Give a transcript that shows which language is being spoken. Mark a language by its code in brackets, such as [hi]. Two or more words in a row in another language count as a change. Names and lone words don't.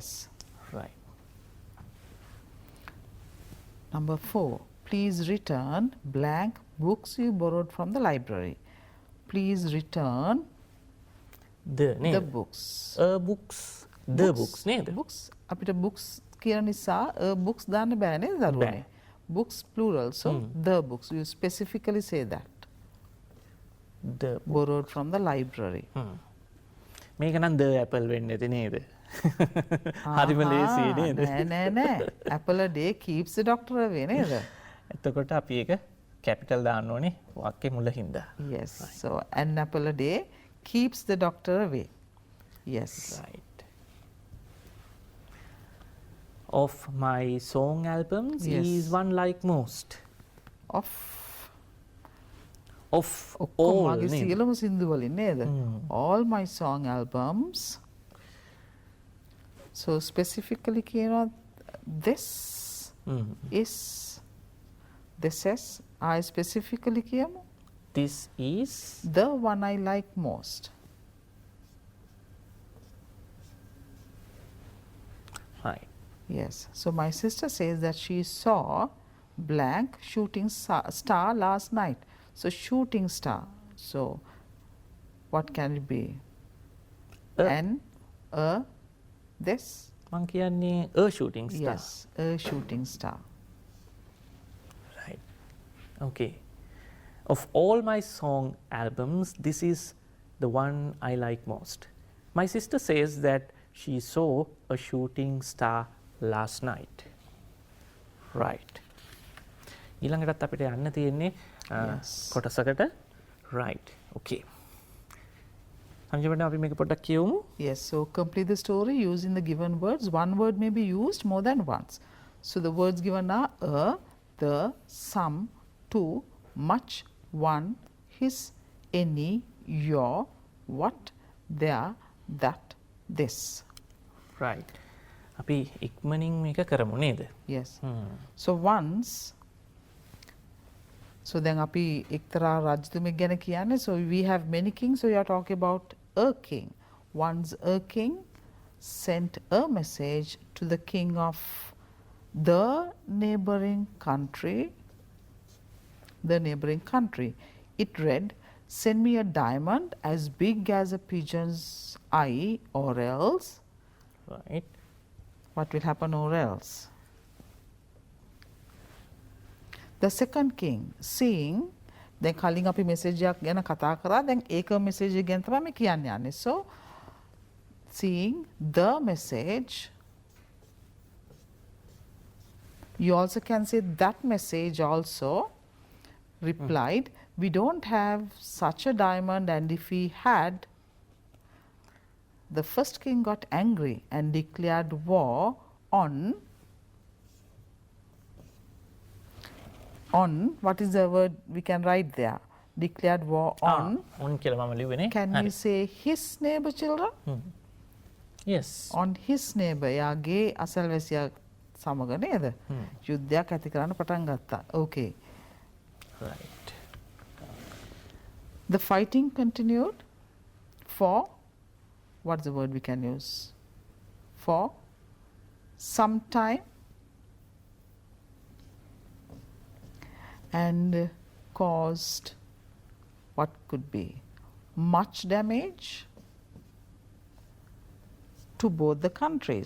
[en] Right. Number 4. Please return blank books you borrowed from the library. Please return the books. The books [si] නේද? Books. අපිට books කියන නිසා books දාන්න බෑ නේද දරුවනේ? [en] Books plural, so the books. You specifically say that. The borrowed from the library. [si] මේක නම් [en] the apple [si] වෙන්නේ නැති නේද? හරිම ලේසි නේද? නෑ. [en] Apple a day keeps the doctor away නේද? [si] එතකොට අපි ඒක කැපිටල් දාන්න ඕනේ වාක්‍ය මුල හින්දා. [en] Yes. So an apple a day keeps the doctor away. Yes. Right. Of my song albums Yes. is one like most. Of Of [si] ඔක්කොම [en] all [si] මගේ නේද? සියලුම සින්දු වලින් නේද? Hmm. [en] All my song albums. So specifically කියනවා this Hmm. is this is I specifically කියමු This is the one I like most. right. Yes. So my sister says that she saw blank shooting star last night. So shooting star. So what can it be? An, a, this? [si] මං කියන්නේ [en] a shooting star. Yes, a shooting star. Right. Okay. Of all my song albums, this is the one I like most. My sister says that she saw a shooting star last night. Right. [si] ඊළඟටත් අපිට යන්න තියෙන්නේ [en] Yes. [si] කොටසකට. [en] Right. Okay. [si] සංජීවන අපි මේක පොඩ්ඩක් කියවමු. [en] Yes, so complete the story using the given words. One word may be used more than once. So the words given are a, the, some, to, much, one, his, any, your, what, there, that, this. Right. [si] අපි ඉක්මනින් මේක කරමු නේද? [en] Yes. Hmm. So once, so then [si] api එක්තරා රජතුමෙක් ගැන කියන්නේ, [en] so we have many kings, so you are talking about a king. Once a king sent a message to the king of the neighboring country. It read, send me a diamond as big as a pigeon's eye, or else. Right. What will happen or else? The second king, seeing, [si] දැන් කලින් අපි message එකක් ගැන කතා කරා, දැන් ඒක message එක ගැන තමයි මේ කියන්න යන්නේ. [en] So seeing the message, you also can say that message also replied, we don't have such a diamond, and if we had, the first king got angry and declared war on what is the word we can write there? Declared war on. on කියලා මම ලිව්වනේ. Can we say his neighbor children? Yes. On his neighbor. [si] යාගේ අසල්වැසියා සමග නේද? යුද්ධයක් ඇති කරන්න පටන් ගත්තා. [en] Okay. Right. The fighting continued for, what's the word we can use? For some time, and caused what could be much damage to both the countries.